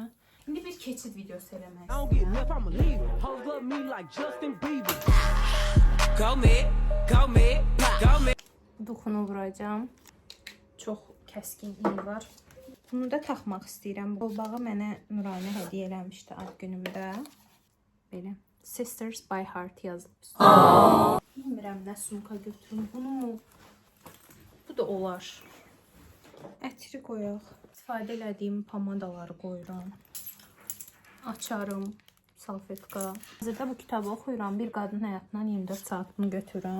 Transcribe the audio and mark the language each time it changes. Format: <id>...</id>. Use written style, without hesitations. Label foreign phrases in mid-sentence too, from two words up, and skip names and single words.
<az>İndi bir keçid videosu eləmək istəyirəm. Duxunu vuracağım. Çox kəskin iyi var. Bunu da taxmaq istəyirəm. Qolbağı mənə Nuranə hədiyyə eləmişdi ad günümdə. Belə. Sisters by Heart yazılıb. Bilmirəm nə sumka götürüm. Bunu mu? Bu da olar. Ətri qoyaq. İstifadə elədiyim pomadaları qoyuram. Açarım. Salfetka. Hazırda bu kitabı oxuyuram. Bir qadın həyatından 24 saatını götürürəm.</az>